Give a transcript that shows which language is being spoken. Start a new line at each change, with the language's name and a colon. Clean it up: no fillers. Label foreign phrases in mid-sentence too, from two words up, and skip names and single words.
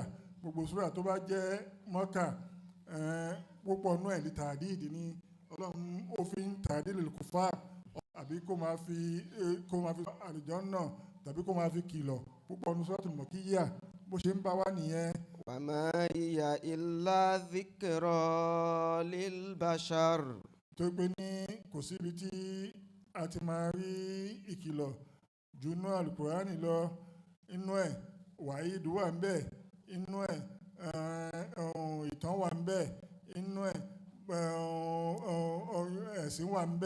Yoruba: Gbogbo sura tó bá jẹ́ Mọ́kà púpọ̀ nú ẹ̀ lè tàdíìdì ni Ọlọ́run ó fi ń tàdíìdì
Arabic: للكفار
Yoruba: àbí kó máa fi àlùjánnà tàbí kó máa fi kìlọ̀ púpọ̀ nú suratul mọ̀kíyà bó ṣe ń bá wá nìyẹn.
Arabic: وما هي إلا ذكرى للبشر.
Yoruba: tó pé ní kò síbi tí a ti máa rí ìkìlọ̀ jù nú Al-Qur'ani lọ. Inú ẹ̀ wàhídù wà ń bẹ, inú ẹ̀ ìtàn wà ń bẹ, inú ẹ̀ ẹ̀sìn wà ń bẹ.